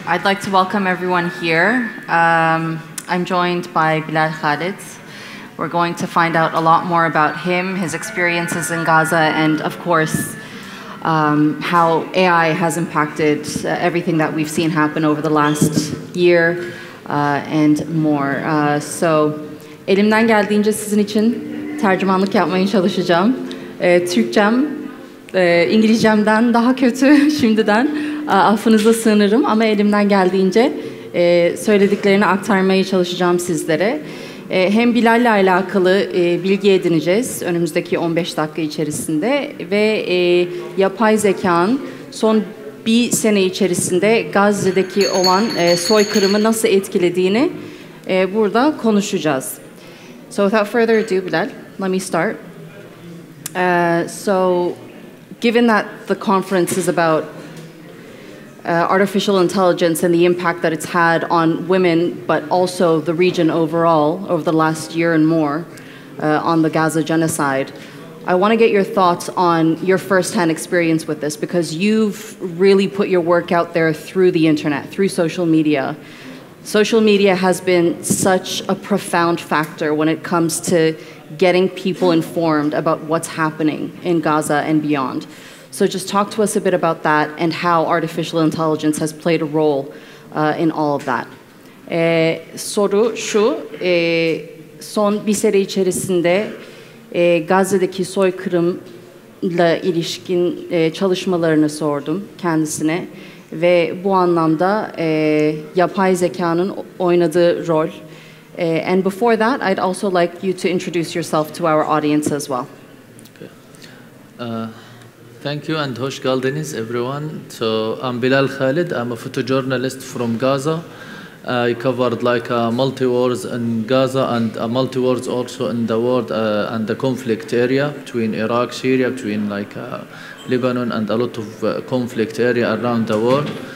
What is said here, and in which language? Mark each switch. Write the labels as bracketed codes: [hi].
[en] I'd like to welcome everyone here. I'm joined by Belal Khaled. We're going to find out a lot more about him, his experiences in Gaza, and of course, how AI has impacted everything that we've seen happen over the last year and more. [tr] So, elimden geldiğince sizin için tercümanlık yapmaya çalışacağım. Türkçem, İngilizcemden daha kötü şimdiden. Affınıza sığınırım ama elimden geldiğince söylediklerini aktarmaya çalışacağım sizlere. Hem Bilal'le alakalı bilgi edineceğiz önümüzdeki 15 dakika içerisinde ve yapay zekanın son bir sene içerisinde Gazze'deki olan soykırımı nasıl etkilediğini burada konuşacağız. [en] So without further ado, Bilal, let me start. So given that the conference is about artificial intelligence and the impact that it's had on women, but also the region overall over the last year and more on the Gaza genocide. I want to get your thoughts on your firsthand experience with this, because you've really put your work out there through the internet, through social media. Social media has been such a profound factor when it comes to getting people informed about what's happening in Gaza and beyond. So just talk to us a bit about that and how artificial intelligence has played a role in all of that. [tr] Soru şu, son bir sene içerisinde Gazze'deki soykırımla ilişkin çalışmalarını sordum kendisine ve bu anlamda yapay zekanın oynadığı rol. [en] And before that, I'd also like you to introduce yourself to our audience as well. Okay. Thank you and [tr] hoş geldiniz [en] everyone. So I'm Belal Khaled. I'm a photojournalist from Gaza. I covered like multi-wars in Gaza and multi-wars also in the world and the conflict area between Iraq, Syria, between like Lebanon and a lot of conflict area around the world.